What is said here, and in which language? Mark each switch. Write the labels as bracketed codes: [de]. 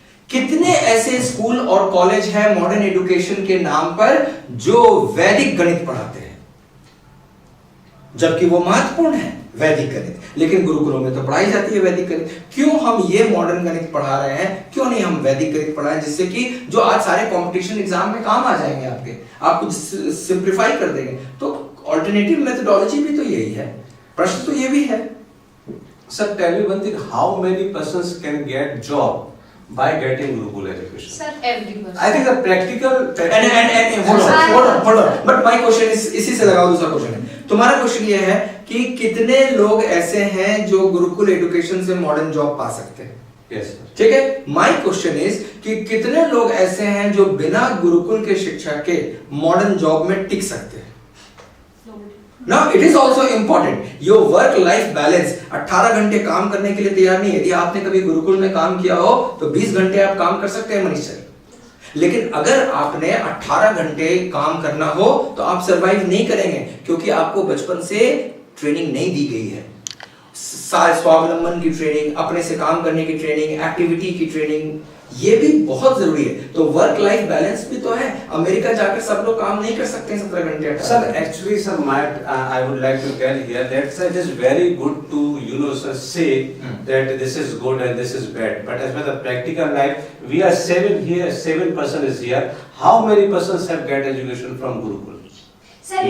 [hi] कितने ऐसे स्कूल और कॉलेज हैं मॉडर्न एजुकेशन के नाम पर जो वैदिक गणित पढ़ाते हैं, जबकि वो महत्वपूर्ण है वैदिक गणित, लेकिन गुरुकुलों में तो पढ़ाई जाती है वैदिक गणित. क्यों हम ये मॉडर्न गणित पढ़ा रहे हैं? क्यों नहीं हम वैदिक गणित पढ़ाएं जिससे कि जो आज सारे कंपटीशन एग्जाम में काम आ जाएंगे आपके, आप कुछ सिंप्लीफाई कर देंगे. तो ऑल्टरनेटिव मेथोडोलॉजी भी तो यही है. प्रश्न तो ये भी है. [en] Sir, tell me one thing, how many persons can get job by getting Gurukul education? Sir, Everyone. I think the practical and hold on. But my question is, [hi] इसी से लगाओ दूसरा क्वेश्चन है. तुम्हारा क्वेश्चन ये है कि कितने लोग ऐसे हैं जो गुरुकुल एजुकेशन से मॉडर्न जॉब पा सकते हैं? [en] Yes, sir. [hi] ठीक है. [en] my question is [hi] कि कितने लोग ऐसे हैं जो बिना गुरुकुल के शिक्षा के मॉडर्न जॉब में टिक सकते हैं? [en] Now it is also important. Your work life balance [hi] 18 घंटे काम करने के लिए तैयार नहीं है. यदि आपने कभी गुरुकुल में काम किया हो तो 20 घंटे आप काम कर सकते हैं मनीष सर. लेकिन अगर आपने 18 घंटे काम करना हो तो आप सरवाइव नहीं करेंगे, क्योंकि आपको बचपन से ट्रेनिंग नहीं दी गई है. स्वावलंबन की ट्रेनिंग, अपने से काम करने की ट्रेनिंग, एक्टिविटी की ट्रेनिंग, ये भी बहुत जरूरी है. तो वर्क लाइफ बैलेंस भी तो है. अमेरिका जाकर सब लोग काम नहीं कर सकते 17 घंटे. [en] Sir, actually, sir, I would like to tell here that sir, it is very good to sir, say that this is good and this is bad. But as for the practical life, we are 7 here, 7% is here. How many persons have get education from Gurukul? sir,